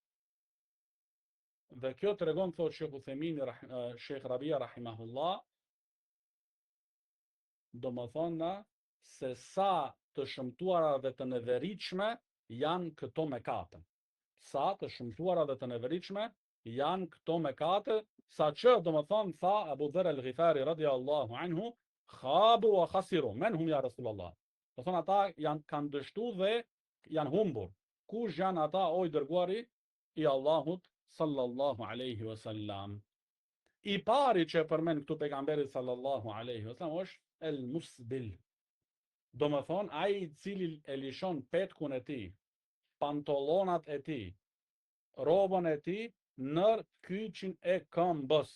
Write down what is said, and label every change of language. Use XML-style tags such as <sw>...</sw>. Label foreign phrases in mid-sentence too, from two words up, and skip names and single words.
<sq>Dhe kjo tregon, thot Shekhu Themini, Shekh Rabia rahimahullah, do më thonë se sa të shëmtuara dhe të neveritshme janë këto mëkate. Sa të shëmtuara dhe të neveritshme janë këto mëkate, sa që do më thonë tha Abu Dharr al-Ghifari</sq> <ar>رضي الله عنه, خابوا وخسروا من هم يا رسول الله.</ar> <sq>Do thonë ata kanë dështu dhe janë humbur. Kush janë ata, o i dërguari i Allahut</sq> <ar>صلى الله عليه وسلم?</ar> <sq>I pari që përmend këtu pejgamberi</sq> <ar>صلى الله عليه وسلم</ar> <sq>është</sq> <ar>المسبل.</ar> <sq>Do më thonë ai i cili e lishon petkun e tij, pantolonat e tij, robën e tij në kyçin e këmbës.</sq>